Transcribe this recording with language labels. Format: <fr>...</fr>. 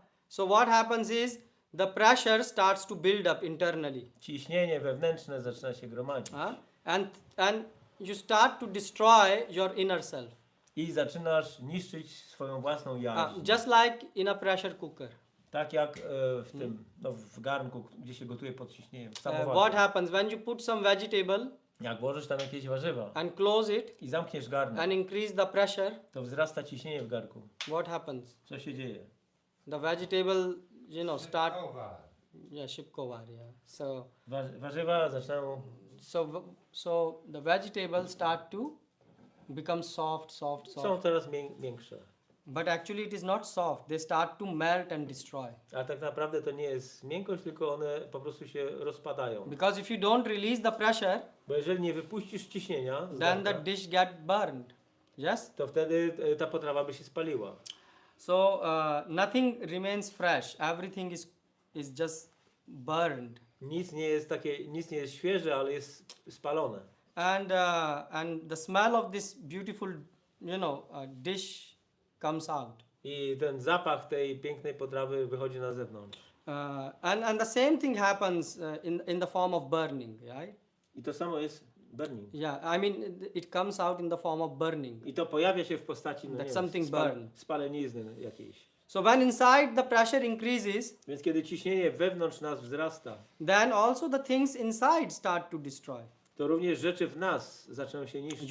<en>So what happens is the pressure starts to build up internally.</en> <pl>Ciśnienie wewnętrzne zaczyna się gromadzić.</pl> <en>And you start to destroy your inner self.</en> <pl>I zaczynasz niszczyć swoją własną jaźń.</pl> <en>Just like in a pressure cooker.</en> <pl>Tak jak w tym, no, w garnku, gdzie się gotuje pod ciśnieniem. W</pl> <en>What</en> <pl>samochodzie.</pl> <en>happens when you put some vegetable</en> <pl>Jak włożysz tam jakieś warzywa</pl> <en>and close it</en> <pl>i zamkniesz garnek,</pl> <en>and increase the pressure,</en> <pl>to wzrasta ciśnienie w garnku.</pl> <en>what happens?</en> <pl>Co się dzieje?</pl> <en>The vegetable, start. Yeah, shipkovar. Yeah. So</en> <pl>Warzywa zaczynają,</pl> <en>so the vegetable start to become soft.</en> <pl>są teraz miększe.</pl> <en>But actually it is not soft. They start to melt and destroy.</en> <pl>A tak naprawdę to nie jest miękkość, tylko one po prostu się rozpadają.</pl> <en>Because if you don't release the pressure,</en> <pl>Bo jeżeli nie wypuścisz ciśnienia z</pl> <en>then the</en> <pl>garnka,</pl> <en>dish get burned. Yes?</en> <pl>to wtedy ta potrawa by się spaliła.</pl> <en>So nothing remains fresh. Everything is just burned.</en> <pl>Nic nie jest świeże, ale jest spalone.</pl> <en>And the smell of this beautiful, dish comes out.</en> <pl>I ten zapach tej pięknej potrawy wychodzi na zewnątrz.</pl> <en>And the same thing happens in the form of burning, right?</en> <pl>I to samo jest burning.</pl> <en>Yeah, I mean it comes out in the form of burning.</en> <pl>I to pojawia się w postaci</pl> <en>That something burn.</en> <pl>spalenizny jakiejś.</pl> <en>So when inside the pressure increases,</en> <pl>Więc kiedy ciśnienie wewnątrz nas wzrasta,</pl> <en>then also the things inside start to destroy.</en> <pl>to również rzeczy w nas zaczną się niszczyć.</pl>